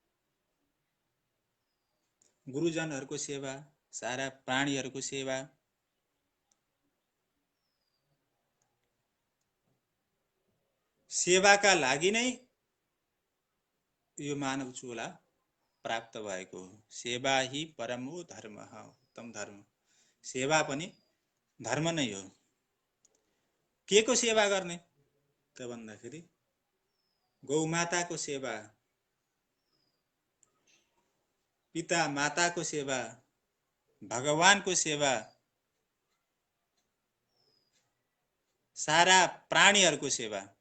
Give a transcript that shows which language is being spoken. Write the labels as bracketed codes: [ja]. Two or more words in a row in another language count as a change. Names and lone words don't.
[ne] गुरुजनहरूको सेवा, सारा प्राणीहरूको सेवा, सेवाका लागि नै यो मानव चोला प्राप्त भएको हो। [sa] सेवा ही परमो धर्म, उत्तम धर्म। [ne] सेवा पनि धर्म नै हो। के को सेवा गर्ने त भन्दाखेरि गौमाताको सेवा, पिता माताको सेवा, भगवानको सेवा, सारा प्राणीहरूको सेवा।